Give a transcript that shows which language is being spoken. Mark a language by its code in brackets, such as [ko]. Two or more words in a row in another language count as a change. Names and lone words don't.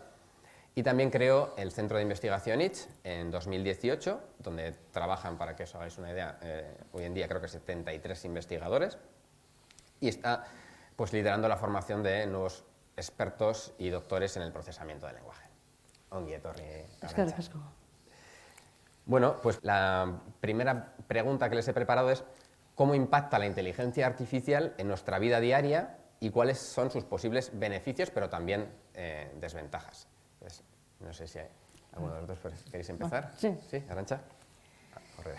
[es] Y también creó el Centro de Investigación ITS en 2018, donde trabajan, para que os hagáis una idea, hoy en día creo que 73 investigadores. Y está pues liderando la formación de nuevos expertos y doctores en el procesamiento del lenguaje. [eu] Ongi etorri, Arantxa. [es] Bueno, pues la primera pregunta que les he preparado es ¿cómo impacta la inteligencia artificial en nuestra vida diaria y cuáles son sus posibles beneficios, pero también desventajas? Pues, no sé si alguno de los dos queréis empezar. Sí. ¿Sí, Arantxa? Correa.